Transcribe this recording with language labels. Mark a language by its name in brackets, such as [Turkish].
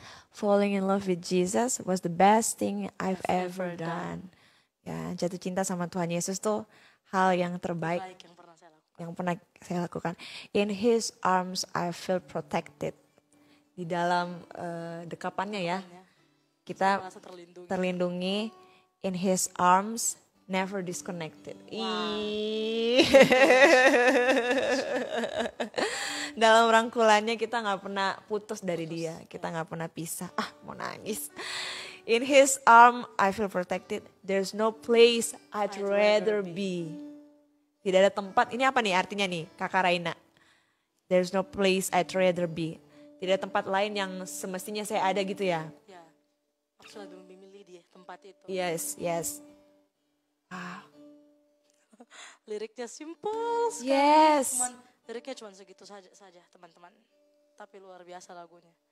[English] Falling in love with Jesus was the best thing I've ever done. [Indonesian] Ya, jatuh cinta sama Tuhan Yesus tuh hal yang terbaik Baik yang pernah saya lakukan. yang pernah saya lakukan. [English] In His arms I feel protected. [Indonesian] Di dalam dekapannya ya, kita Merasa terlindungi. terlindungi. [English] In His arms never disconnected. Ih. [Indonesian] Dalam rangkulannya kita nggak pernah putus dari dia, kita nggak pernah pisah. Mau nangis. [English] In His arm I feel protected. There's no place I'd rather be. [Indonesian] Tidak ada tempat. Ini apa nih artinya nih, Kakak Raina? [English] There's no place I'd rather be. [Indonesian] Tidak ada tempat lain yang semestinya saya ada gitu ya. Ya, aku selalu memilih di tempat itu. [English] Yes. [Indonesian] Liriknya simple sekali. [English] Yes. [Indonesian] Liriknya cuma segitu saja teman-teman. Tapi luar biasa lagunya.